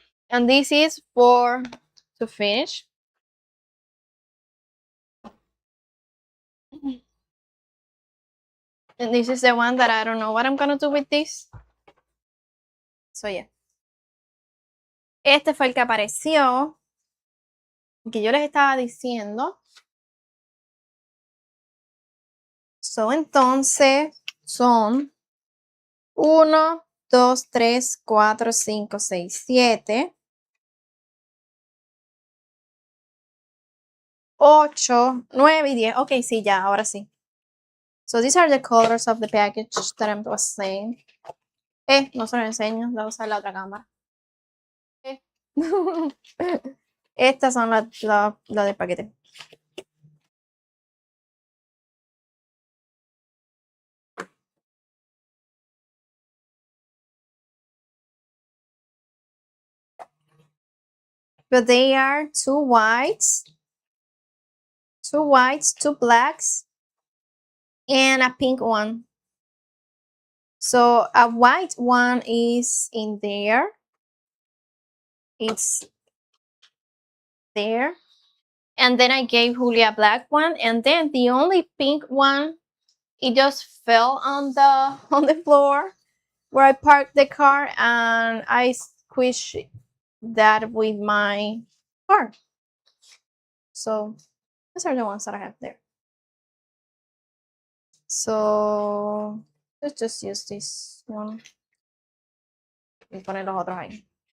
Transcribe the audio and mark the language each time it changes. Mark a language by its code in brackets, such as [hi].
[en] And this is for to finish. And this is the one that I don't know what I'm gonna do with this. So yeah. [es] Este fue el que apareció, que yo les estaba diciendo. So, entonces son 1, 2, 3, 4, 5, 6, 7, 8, 9 y 10. Ok, sí, ya, ahora sí. [en] So these are the colors of the package that I was saying. [es] No se lo enseño, voy a usar la otra cámara. Estas son las del paquete. [en] But they are two whites, two blacks, and a pink one. So a white one is in there. It's there. And then I gave Julia a black one, and then the only pink one, it just fell on the floor where I parked the car, and I squished that with my car. So these are the ones that I have there. So let's just use this one [es] y poner los otros ahí.